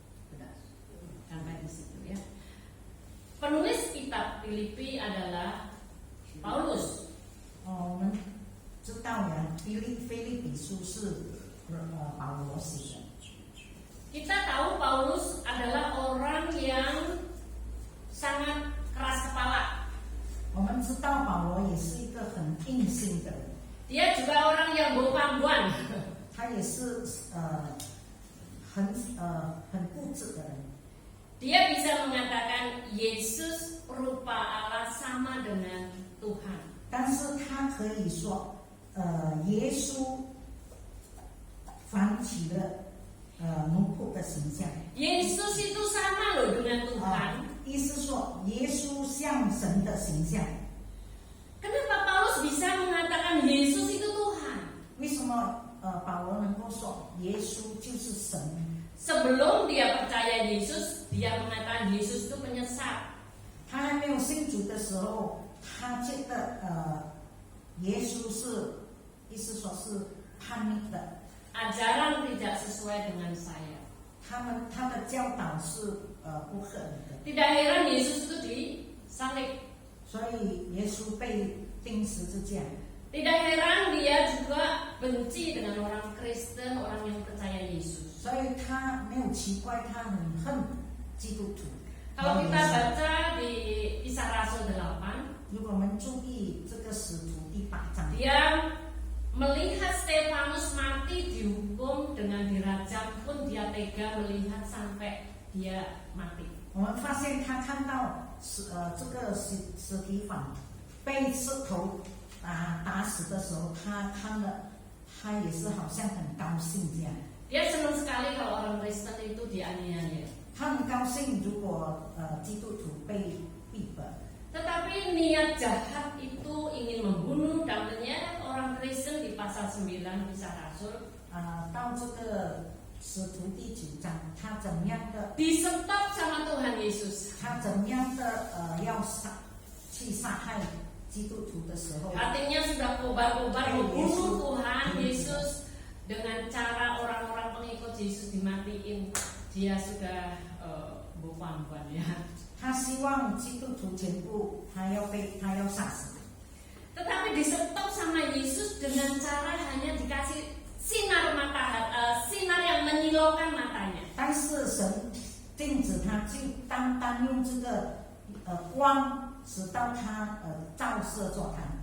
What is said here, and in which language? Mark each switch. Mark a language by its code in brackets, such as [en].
[id] Benar. Sampai di situ ya. Penulis kitab Filipi adalah Paulus. [zh] 我们知道呀，腓立比书是保罗写的。 [id] Kita tahu Paulus adalah orang yang sangat keras kepala. [zh] 我们知道保罗也是一个很硬性的人， [id] Dia juga orang yang bawa pangguan. [zh] 他也是很固执的人。 [id] Dia bisa mengatakan Yesus rupa Allah sama dengan Tuhan. [zh] 但是他可以说，耶稣反起了奴仆的形象。 [id] Yesus itu sama loh dengan Tuhan. [zh] 意思说耶稣像神的形象。 [id] Kenapa Paulus bisa mengatakan Yesus itu Tuhan? [zh] 为什么保罗能够说耶稣就是神？ [id] Sebelum dia percaya Yesus, dia mengatakan Yesus itu penyesat. [zh] 他还没有信主的时候，他觉得耶稣是，意思说是叛逆的， [id] Ajaran tidak sesuai dengan saya. [zh] 他的教导是不合理的， [id] Tidak heran Yesus itu disalib. [zh] 所以耶稣被钉十字架。 [id] Tidak heran dia juga benci dengan orang Kristen, orang yang percaya Yesus. [zh] 所以他没有奇怪，他很恨基督徒。 [id] Kalau kita baca di Kisah Rasul 8, [zh] 如果我们注意这个使徒第8章， [id] dia melihat Stefanus mati dihukum dengan dirajam pun dia tega melihat sampai dia mati. [zh] 我们发现他看到这个史提反被石头打死的时候，他看了，他也是好像很高兴这样。 [id] Dia senang sekali kalau orang Kristen itu dianiaya. [zh] 他很高兴，如果基督徒被逼迫。 [id] Tetapi niat jahat itu ingin membunuh dan menyeret orang Kristen di pasal 9 Kisah Rasul. [zh] 到这个使徒第9章，他怎么样的？ [id] Disetop sama Tuhan Yesus. [zh] 他怎么样的要去杀害基督徒的时候， [id] Hatinya sudah kobar-kobar membunuh Tuhan Yesus dengan cara orang-orang pengikut Yesus dimatiin. Dia sudah bukan ya. [zh] 他希望基督徒全部他要杀死。 [id] Tetapi disetop sama Yesus dengan cara hanya dikasih sinar sinar yang menyilaukan matanya. [zh] 但是神禁止他，就单用这个光，使到他照射着他。